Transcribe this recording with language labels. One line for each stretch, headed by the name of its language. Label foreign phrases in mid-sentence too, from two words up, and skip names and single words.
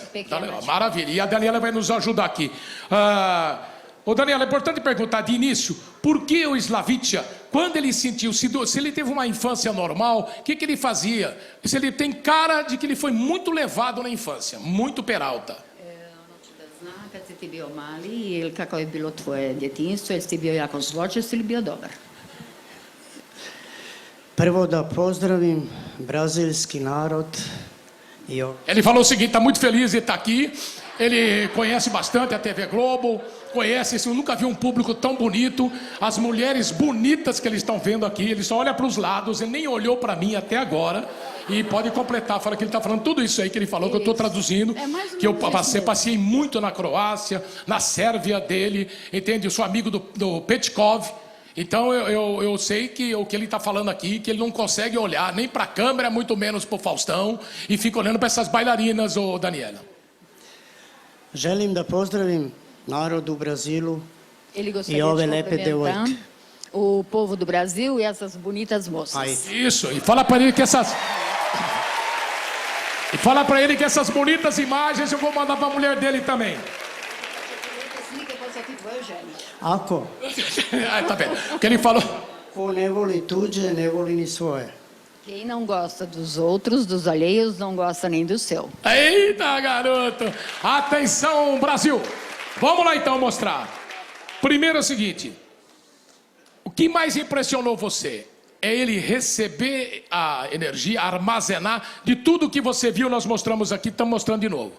Portuguese: Maravilha. E a Daniela vai nos ajudar aqui. Ô, Daniela, é importante perguntar de início, por que o Slaviša, quando ele sentiu, se ele teve uma infância normal, o que ele fazia? Se ele tem cara de que ele foi muito levado na infância, muito peralta.
Croatian: Kad si ti bio mali ili kako je bilo tvoje djetinjstvo, jesi ti bio jako zločest ili bio dobar?
Serbian: Prvo da pozdravim brazilski narod.
Portuguese: Ele falou o seguinte, está muito feliz de estar aqui, ele conhece bastante a TV Globo, conhece, nunca viu um público tão bonito, as mulheres bonitas que eles estão vendo aqui, ele só olha para os lados, ele nem olhou para mim até agora. E pode completar, fala que ele está falando tudo isso aí que ele falou, que eu estou traduzindo, que eu passei muito na Croácia, na Sérvia dele, entende? Eu sou amigo do Petkov, então eu sei que o que ele está falando aqui, que ele não consegue olhar nem para a câmera, muito menos para o Faustão, e fica olhando para essas bailarinas, ô Daniela.
Serbian: Želim da pozdravim narod u Brazilu e ove lepe devojke.
Portuguese: O povo do Brasil e essas bonitas moças. Isso, e fala para ele que essas... E fala para ele que essas bonitas imagens eu vou mandar para a mulher dele também.
Serbian: Ako.
Portuguese: Tá vendo? O que ele falou.
Serbian: Ko ne voli tuđe, ne voli ni svoje.
Portuguese: Quem não gosta dos outros, dos alheios, não gosta nem do seu. Eita, garoto! Atenção, Brasil! Vamos lá então mostrar. Primeiro é o seguinte. O que mais impressionou você? É ele receber a energia, armazenar de tudo que você viu, nós mostramos aqui, estamos mostrando de novo.